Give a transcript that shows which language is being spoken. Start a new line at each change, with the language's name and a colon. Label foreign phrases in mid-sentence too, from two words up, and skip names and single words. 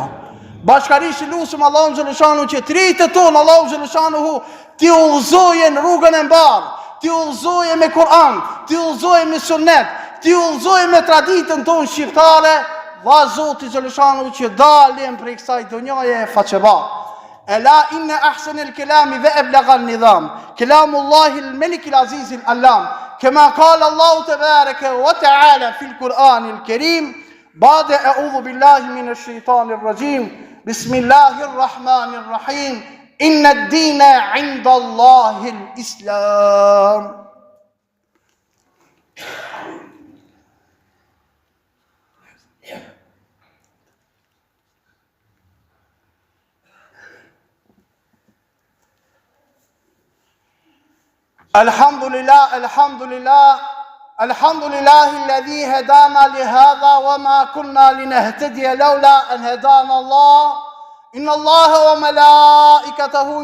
Albanian: Bashkarisht të lusim Allahun xhaleshanu që tritët tonë Allahun xhaleshanu t'i udhëzojë në rrugën e mbarë, t'i udhëzojë me Kur'an, t'i udhëzojë me Sunet, t'i udhëzojë me traditën tonë shqiptare, va Zoti xhaleshanu që dalim prej kësaj donjaje faqebar.
Arabic: ألا إن أحسن الكلام وأبلغ النظام كلام الله الملك العزيز العلام كما قال الله تبارك وتعالى في القرآن الكريم بعد أعوذ بالله من الشيطان الرجيم بسم الله الرحمن الرحيم إن الدين عند الله الإسلام. الحمد لله الذي هدانا لهذا وما كنا لنهتدي لولا أن هدانا الله إن الله وملائكته